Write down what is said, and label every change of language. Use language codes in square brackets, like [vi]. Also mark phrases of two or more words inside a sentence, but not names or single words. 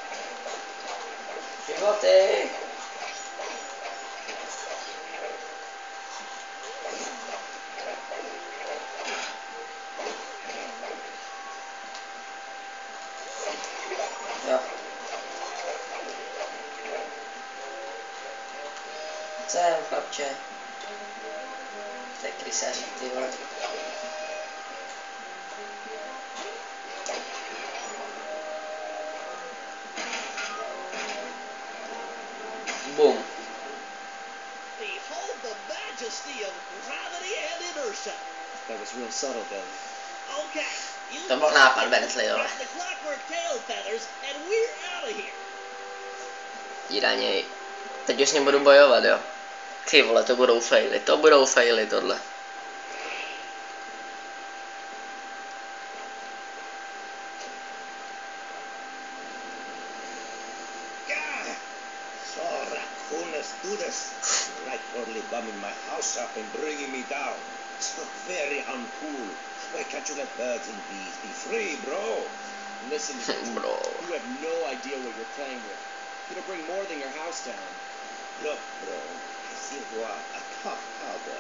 [cs] Životy. Jo. Sem, chlapče. To je krysařík, ty vole. [en] Boom. Behold the majesty of gravity and inertia. That was real subtle, Billy. Okay. [cs] To byl nápad Bentley, jo. [en] The clockwork tail feathers and we're out of here. [cs] Tíraněj. Teď už s ním budu bojovat, jo. Ty vole, to budou faily tohle. [en] Do this. Rightfully bumming my house up and bringing me down. So very uncool. Why can't you let birds and bees be free, bro? Listen, Bro. You have no idea what you're playing with. It'll bring more than your house down. Look, bro, I think you are a tough cowboy.